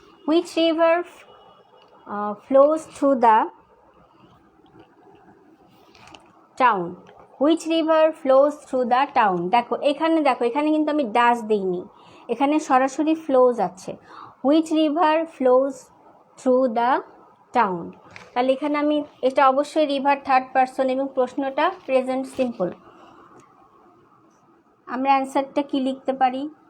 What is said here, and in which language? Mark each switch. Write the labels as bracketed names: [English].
[English] Which river flows through the town? Which river flows through the town? [Bangla] দেখো এখানে কিন্তু আমি ডাস দিইনি, এখানে সরাসরি ফ্লোজ আছে। [English] Which river flows through the town? [Bangla] তাহলে এখানে আমি, এটা অবশ্যই রিভার থার্ড পারসন এবং প্রশ্নটা প্রেজেন্ট সিম্পল। আমরা অ্যান্সারটা কি লিখতে পারি?